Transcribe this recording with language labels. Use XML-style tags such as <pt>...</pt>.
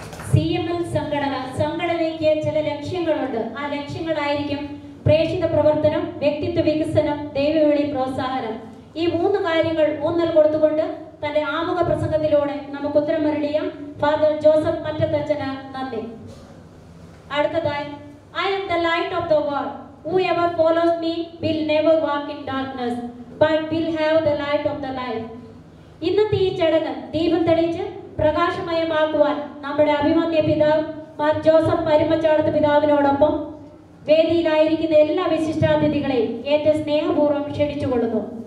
<ml>CML സംഘടനയ്ക്ക് ചില ലക്ഷ്യങ്ങളുണ്ട്. ആ ലക്ഷ്യങ്ങളായിരിക്കും പ്രേക്ഷിത പ്രവർത്തനം, വ്യക്തിത്വ വികസനം, ദൈവവിളി, പ്രോത്സാഹനം. ഈ 3 കാര്യങ്ങൾ ഊന്നൽ കൊടുത്തുകൊണ്ട് തന്റെ ആമുഖ പ്രസംഗത്തിലൂടെ നമുക്ക് ഉത്തരം മരളിയ ഫാദർ ജോസഫ് മറ്റത്തച്ഛന് നന്ദി. അടുത്തതായി,</ml> <en>I am the light of the world. Whoever follows me will never walk in darkness, but will have the light of the life.</en> <ml>ഇന്നത്തെ ഈ ചടങ്ങ് ദീപം തെളിയിച്ച് പ്രകാശമയമാക്കുവാൻ നമ്മുടെ അഭിമന്യ പിതാവ് മാർ ജോസഫ് പരുമച്ചാടത്ത് പിതാവിനോടൊപ്പം വേദിയിലായിരിക്കുന്ന എല്ലാ വിശിഷ്ടാതിഥികളെയും ഏറ്റവും സ്നേഹപൂർവ്വം ക്ഷണിച്ചുകൊള്ളുന്നു.</ml>